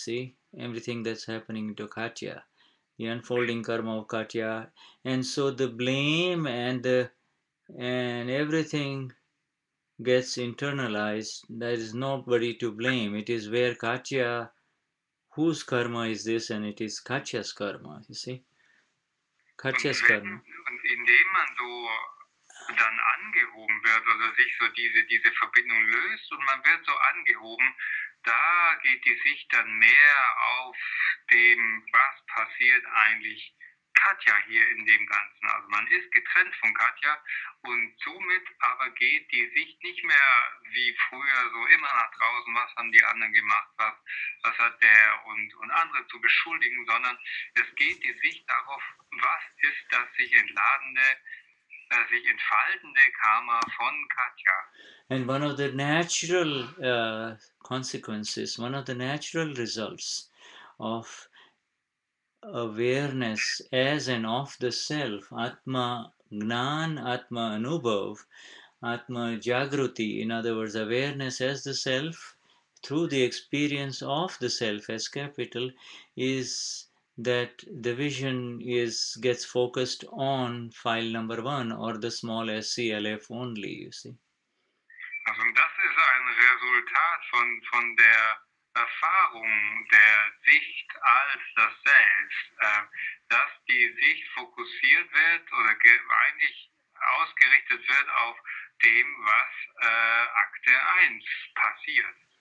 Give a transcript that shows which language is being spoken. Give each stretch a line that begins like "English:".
English: See, everything that's happening to Katya, the unfolding karma of Katya, and so the blame and everything gets internalized. There is nobody to blame. It is where Katya, whose karma is this, and it is Katya's karma. You see, Katya's karma.
German: Und indem man so dann angehoben wird oder sich so diese Verbindung löst und man wird so angehoben, da geht die Sicht dann mehr auf dem, was passiert eigentlich Katja hier in dem Ganzen. Also man ist getrennt von Katja und somit aber geht die Sicht nicht mehr wie früher so immer nach draußen, was haben die anderen gemacht, was hat der und andere zu beschuldigen, sondern es geht die Sicht darauf, was ist das sich entfaltende Karma von Katja.
English: And one of the natural consequences, one of the natural results of awareness as and of the self, Atma Gnan, Atma Anubhav, Atma Jagruti, in other words, awareness as the self through the experience of the self as capital, is that the vision gets focused on file number 1 or the small SCLF only, you see.
German: Also das ist ein Resultat von der Erfahrung der Sicht als das Selbst, dass die Sicht fokussiert wird oder eigentlich ausgerichtet wird auf dem, was Akte 1 passiert.